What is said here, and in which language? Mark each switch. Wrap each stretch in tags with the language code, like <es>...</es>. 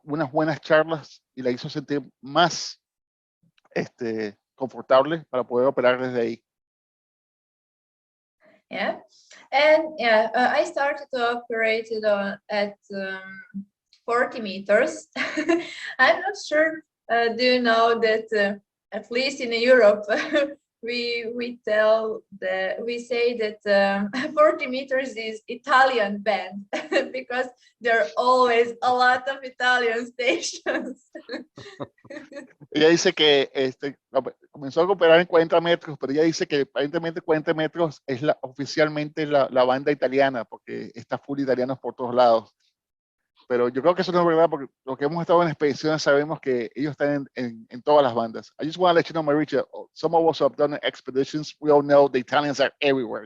<es>Unas buenas charlas y la hizo sentir más confortable para poder operar desde ahí.</es> <en>Yeah, and yeah, I started to operate it at 40 meters. I'm not sure. Do you know that at least in Europe we say that 40 meters is Italian band because there are always a lot of Italian stations.</en> <es>Ella dice que comenzó a operar en 40 metros, pero ella dice que aparentemente 40 metros es oficialmente la banda italiana, porque está full italianos por todos lados. Pero yo creo que eso no es verdad, porque los que hemos estado en expediciones sabemos que ellos están en todas las bandas.</es> <en>I just want to let you know, Marija, some of us who have done expeditions, we all know the Italians are everywhere.</en>